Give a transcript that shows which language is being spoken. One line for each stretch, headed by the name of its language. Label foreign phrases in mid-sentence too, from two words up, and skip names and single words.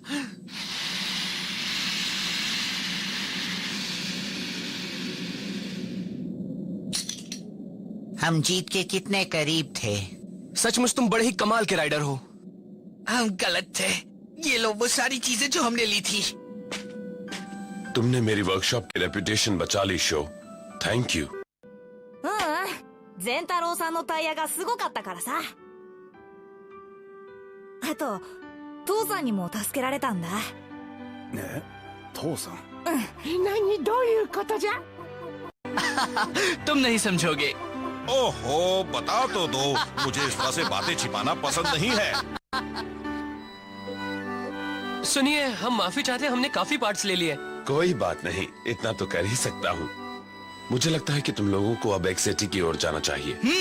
Hindi: हम जीत के कितने करीब थे। सचमुच तुम बड़े ही कमाल के राइडर हो। हम गलत थे। ये लो वो सारी चीजें जो हमने ली थी। तुमने मेरी वर्कशॉप की रेपुटेशन बचा ली शो।
English: thank you.
Japanese: ゼンタロウさんのタイヤがすごかったからさ。あと父さんにも助けられたんだ。え、父さん。何どういうことじゃ。
Hindi: तुम नहीं समझोगे। ओहो, बता तो दो। मुझे इस तरह से बातें छिपाना पसंद नहीं है। सुनिए, हम माफी चाहते हैं, हमने काफी पार्ट्स ले लिए। कोई बात नहीं, इतना तो कर ही सकता हूँ। मुझे लगता है कि तुम लोगों को अब एक्स सिटी की ओर जाना चाहिए।